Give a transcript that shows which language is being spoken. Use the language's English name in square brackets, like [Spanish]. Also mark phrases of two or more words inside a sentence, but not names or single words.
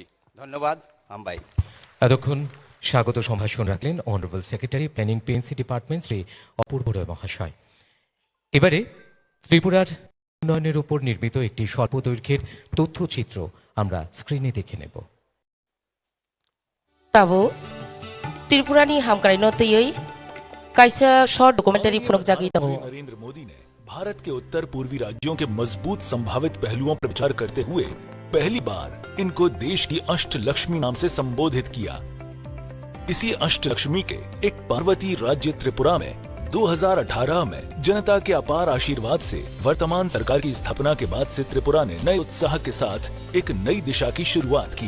[Bangla] ধন্যবাদ। আম্বাই। এতক্ষণ স্বাগত সম্ভাষণ রাখলেন অনারেবল সেক্রেটারি প্ল্যানিং পিএনসি ডিপার্টমেন্ট শ্রী অপূর্ব রয় মহাশয়। এবারে ত্রিপুরার উন্নয়নের উপর নির্মিত একটি স্বল্পদৈর্ঘ্যের তথ্যচিত্র আমরা স্ক্রিনে দেখে নেব। [Kok Borok] Tabo त्रिपुरानी हामक्राइ नतयै काइसा [English] short documentary [Kok Borok] फुनक जागी तबो [Hindi] नरेंद्र मोदी ने भारत के उत्तर पूर्वी राज्यों के मजबूत संभावित पहलुओं पर विचार करते हुए पहली बार इनको देश की अष्टलक्ष्मी नाम से संबोधित किया। इसी अष्टलक्ष्मी के एक पार्वती राज्य त्रिपुरा में 2018 में जनता के अपार आशीर्वाद से वर्तमान सरकार की स्थापना के बाद से त्रिपुरा ने नए उत्साह के साथ एक नई दिशा की शुरुआत की।